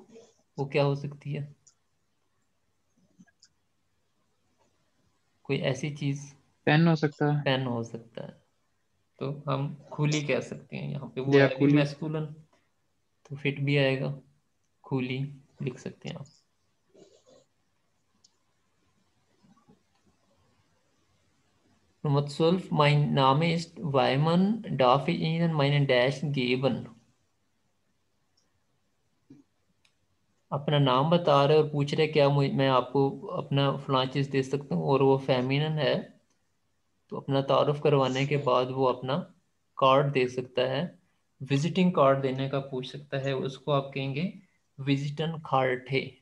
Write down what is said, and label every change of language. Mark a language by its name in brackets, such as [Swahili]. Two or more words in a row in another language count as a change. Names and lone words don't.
[Hindi] वो क्या हो सकती है? कोई ऐसी चीज़, पेन हो सकता है पेन हो सकता है। तो हम खुली कह सकते हैं, यहाँ पे वो या है भी कुली। मैस्कुलिन तो फिट भी आएगा, खुली लिख सकते हैं आप। [German] Nummer 12. Mein Name ist Weimann. Darf ich Ihnen meinen Dash geben? [Hindi] अपना नाम बता रहे और पूछ रहे क्या मैं आपको अपना फलां चीज़ दे सकता हूँ, और वो फेमिनिन है तो अपना तारुफ करवाने के बाद वो अपना कार्ड दे सकता है। [English] visiting card [Hindi] देने का पूछ सकता है, उसको आप कहेंगे [German] Visitenkarte.